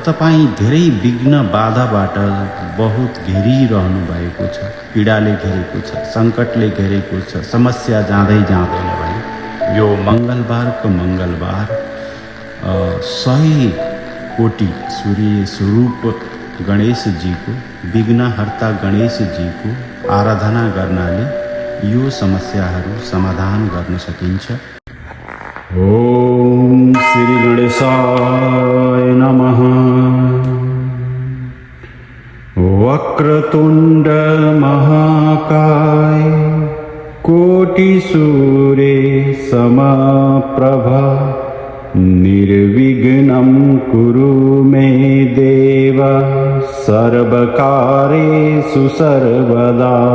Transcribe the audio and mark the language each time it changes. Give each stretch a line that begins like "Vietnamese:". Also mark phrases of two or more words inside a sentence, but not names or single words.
Nepali: तपाई धेरै विघ्न बाधाबाट बहुत घेरिरहनु भएको छ, पीडाले घेरेको छ, संकटले घेरेको छ, समस्या जाँदै जाँदैन भने यो मंगलबारको मंगलबार 100 कोटि सूर्य स्वरूप गणेश जी को विघ्नहर्ता गणेश जी को आराधना गर्नाले यो समस्याहरू समाधान गर्न सकिन्छ।
Sanskrit: ओम श्री गणेशाय नमः। वक्रतुंड महाकाय कोटि सूर्य समप्रभा निर्विघ्नं कुरु मे देव सर्वकार्येषु सर्वदा।